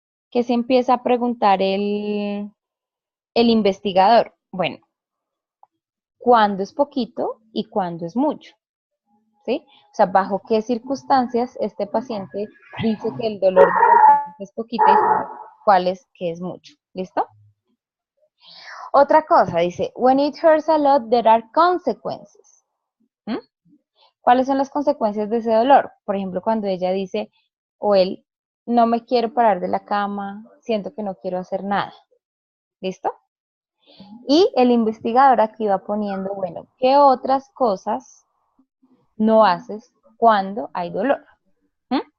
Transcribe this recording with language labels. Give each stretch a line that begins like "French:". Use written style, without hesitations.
Spanish: ¿Qué se empieza a preguntar el investigador? Bueno, ¿cuándo es poquito y cuándo es mucho? ¿Sí? O sea, bajo qué circunstancias este paciente dice que el dolor de la paciente es poquito y cuál es que es mucho. ¿Listo? Otra cosa, dice,
English: when it hurts a lot, there are consequences. ¿Mm?
Spanish: ¿Cuáles son las consecuencias de ese dolor? Por ejemplo, cuando ella dice, o él, no me quiero parar de la cama, siento que no quiero hacer nada. ¿Listo? Y el investigador aquí va poniendo, bueno, ¿qué otras cosas no haces cuando hay dolor? ¿Mm?